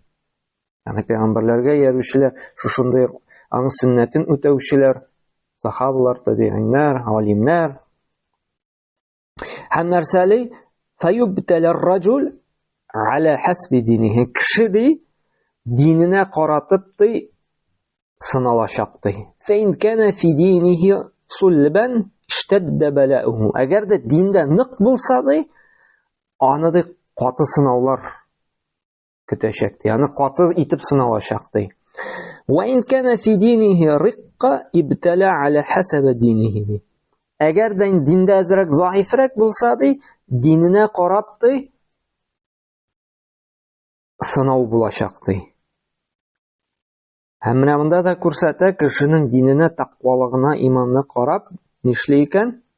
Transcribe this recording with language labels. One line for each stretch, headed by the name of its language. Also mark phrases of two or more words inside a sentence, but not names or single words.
Tatar: Ягъни пәйгамбәрләргә иярүчеләр, шушындай аның сөннәтен үтәүчеләр, сахабалар, табигиннәр, алимнәр. Һәм нәрсәли?
Arabic: فيبتلى الرجل على حسب دينه.
Tatar: Кеше ди, диненә каратып ди сыналачак ди.
Arabic: فإن كان في دينه صلبا اشتد بلاؤه.
Tatar: Әгәр дә диндә нык булса ди, аны ди каты сынаулар көтәчәк ди. Аны каты итеп сыналачак ди.
Arabic: وإن كان في دينه رقة ابتلي على حسب دينه.
Tatar: Әгәр дә диндә әзрәк заифрак булса ди, диненә карап ди сынау булачак ди. Һәм менә монда да күрсәтә, кешенең диненә, тақвалыгына, иманына карап, нишле икән?